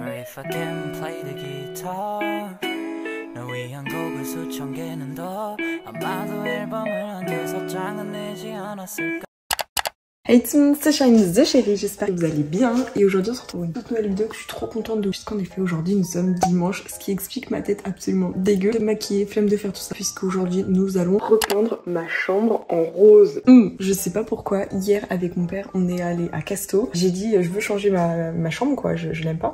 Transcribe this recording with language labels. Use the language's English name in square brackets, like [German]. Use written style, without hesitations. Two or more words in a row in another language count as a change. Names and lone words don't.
[English] if I can play the guitar [Korean] 널 위한 곡을 수천 개는 더 아마도 앨범을 한 6장은 내지 않았을까. [French] Hey tout le monde, c'est Shine the Chérie, j'espère que vous allez bien. Et aujourd'hui on se retrouve pour une toute nouvelle vidéo que je suis trop contente de puisqu'en effet aujourd'hui nous sommes dimanche, ce qui explique ma tête absolument dégueu de maquiller, flemme de faire tout ça, puisqu'aujourd'hui nous allons repeindre ma chambre en rose. Je sais pas pourquoi, hier avec mon père on est allé à Casto, j'ai dit je veux changer ma chambre quoi, je l'aime pas.